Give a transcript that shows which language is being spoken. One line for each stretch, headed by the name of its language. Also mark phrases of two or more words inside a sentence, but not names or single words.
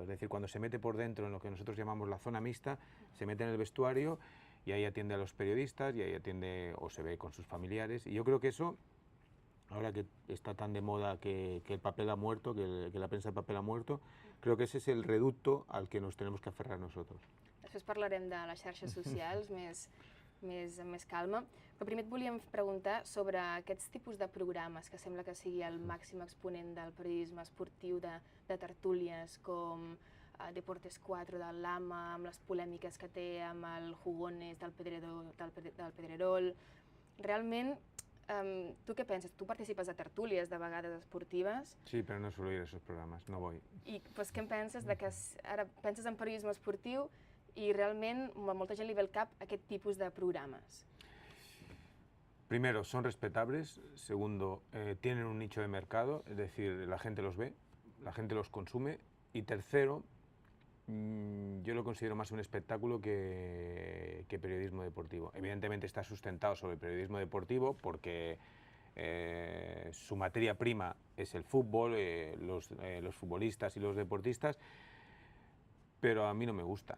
Spanish: Es decir, cuando se mete por dentro en lo que nosotros llamamos la zona mixta, se mete en el vestuario y ahí atiende a los periodistas y ahí atiende o se ve con sus familiares. Y yo creo que eso, ahora que está tan de moda que el papel ha muerto, que la prensa de papel ha muerto, creo que ese es el reducto al que nos tenemos que aferrar nosotros.
Catalan: Després parlarem de les xarxes socials més calma, però primer et volíem preguntar sobre aquests tipus de programes que sembla que sigui el màxim exponent del periodisme esportiu, de tertúlies com Deportes 4 del Lama, amb les polèmiques que té amb el Jugones del Pedrerol. Realment, tu què penses? Tu participes a tertúlies de vegades esportives?
Spanish: Sí, pero no suelo ir a esos programas, no voy.
Catalan: I doncs, què en penses de que ara penses en periodisme esportiu y realment a molta gent li ve al cap aquest tipus de programes?
Spanish: Primero, son respetables. Segundo, tienen un nicho de mercado, es decir, la gente los ve, la gente los consume. Y tercero, yo lo considero más un espectáculo que periodismo deportivo. Evidentemente está sustentado sobre el periodismo deportivo porque su materia prima es el fútbol, los futbolistas y los deportistas, pero a mí no me gustan.